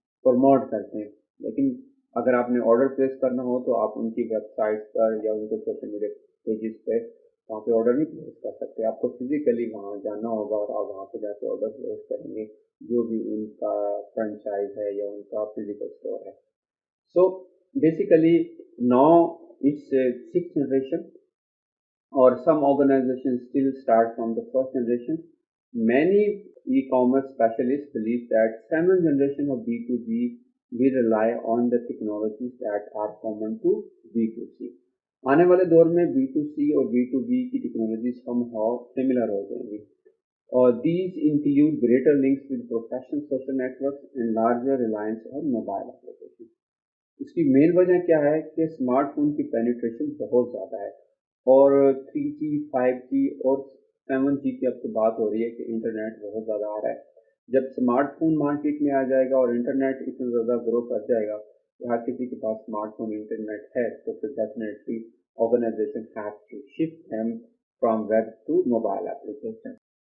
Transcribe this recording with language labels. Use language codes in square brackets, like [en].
[hi] Promote करते हैं, लेकिन अगर आपने ऑर्डर प्लेस करना हो तो आप उनकी वेबसाइट्स पर या उनके सोशल मीडिया पेजेस पे वहाँ पे ऑर्डर नहीं प्लेस कर सकते। आपको फिजिकली वहाँ जाना होगा और आप वहाँ पे जाके ऑर्डर प्लेस करेंगे, जो भी उनका फ्रेंचाइज है या उनका फिजिकल स्टोर है। [en] So basically now it's a sixth generation, or some organizations still start from the first generation. Many e-commerce specialists believe that seventh generation of B2B will rely on the technologies that are common to B2C. [hi] आने वाले दौर में B2C और B2B की technology [en] somehow similar [hi] हो जाएंगी, और [en] these include greater links with professional social networks and larger reliance on mobile applications. [hi] इसकी मेन वजह क्या है कि स्मार्टफोन की पेनिट्रेशन बहुत ज़्यादा है, और 3G 5G और 7G की अब तो बात हो रही है कि इंटरनेट बहुत ज़्यादा आ रहा है। जब स्मार्टफोन मार्केट में आ जाएगा और इंटरनेट इतना ज़्यादा ग्रो कर जाएगा कि हर किसी के पास स्मार्टफोन इंटरनेट है, तो फिर definitely [en] Organisation have to shift them from web to mobile application.